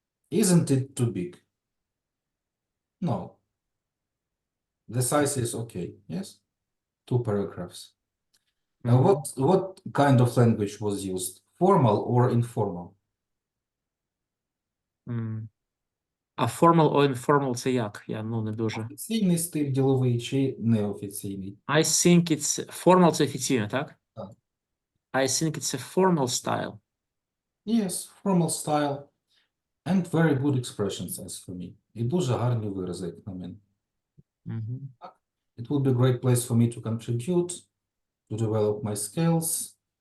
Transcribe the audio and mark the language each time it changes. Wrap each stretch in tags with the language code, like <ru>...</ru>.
<en>Isn't it too big? No. The size is okay, yes? 2 paragraphs. Mhm. What kind of language was used? Formal or informal?</en> <uk>А</uk> <en>formal or informal</en> <uk>це як? Я не дуже. Офіційний стиль діловий чи неофіційний?</uk> <en>I think it's formal</en> <uk>це офіційно, так? Так.</uk> <en>I think it's a formal style. Yes, formal style and very good expressions as for me.</en> <uk>І дуже гарні вирази, як на мене.</uk> <en>It would be a great place for me to contribute, to develop my skills.</en>